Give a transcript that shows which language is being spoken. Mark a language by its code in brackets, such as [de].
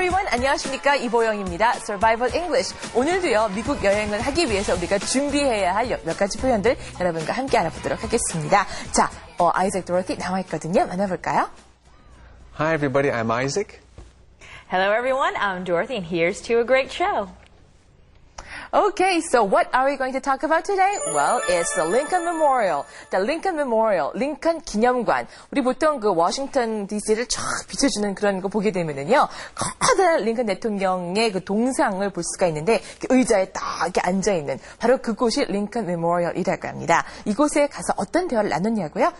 [ko] 안녕하십니까, 이보영입니다. [en] Survival English. [ko] 오늘도요, 미국 여행을 하기 위해서 우리가 준비해야 할 몇 가지 표현들 여러분과 함께 알아보도록 하겠습니다. 자, 아이작 도로티 나와 있거든요. 만나볼까요? [en] Hi everybody, I'm Isaac. Hello everyone, I'm Dorothy and here's to a great show. Okay, so what are we going to talk about today? Well, it's the Lincoln Memorial. The Lincoln Memorial, 링컨 기념관. [ko] 우리 보통 그 워싱턴 DC를 쫙 비춰주는 그런 거 보게 되면은요, 커다란 링컨 대통령의 그 동상을 볼 수가 있는데, 의자에 딱 이렇게 앉아있는, 바로 그곳이 링컨 메모리얼이라고 합니다. 이곳에 가서 어떤 대화를 나눴냐고요?